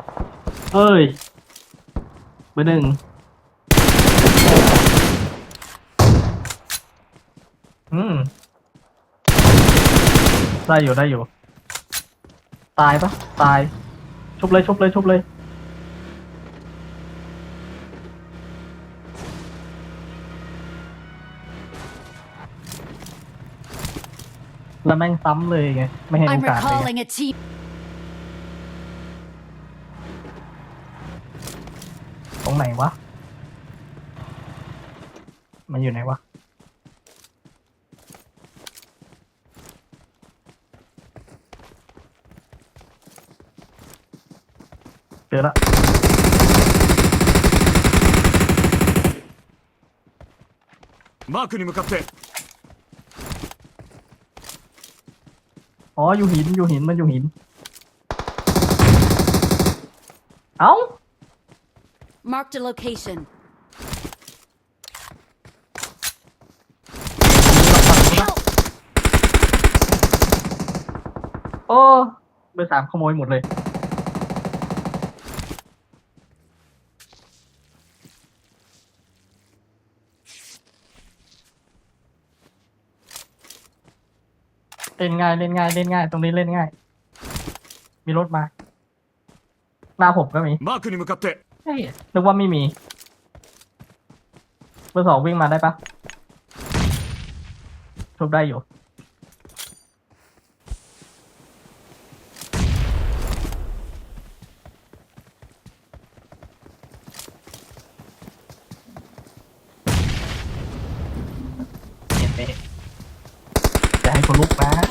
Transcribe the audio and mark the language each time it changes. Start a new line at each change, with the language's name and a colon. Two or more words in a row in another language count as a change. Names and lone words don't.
Thai: เอ้ยเบอร์หนึ่งได้อยู่ตายปะตายชุบเลยแล้วแม่งซ้ำเลยไงไม่ให้โอ
English: I'm
Thai: กาสเลยไง
English: recalling a team.
Thai: ตรงไหนวะมันอยู่ไหนวะเจอละ
Japanese: マークに向かって
Thai: อ๋ออยู่หินมันอยู่หินเอ้า
English: Marked a location.
Thai: โอ้เบอร์ 3ขโมยหมดเลยเล่นง่ายตรงนี้เล่นง่ายมีรถมาหน้าผมก็มี
Japanese: マークに向かって
Thai: เฮ้ยนึกว่าไม่มีเบอร์ 2วิ่งมาได้ปะทุบได้อยู่เห็นไหมจะให้คนลุกนะ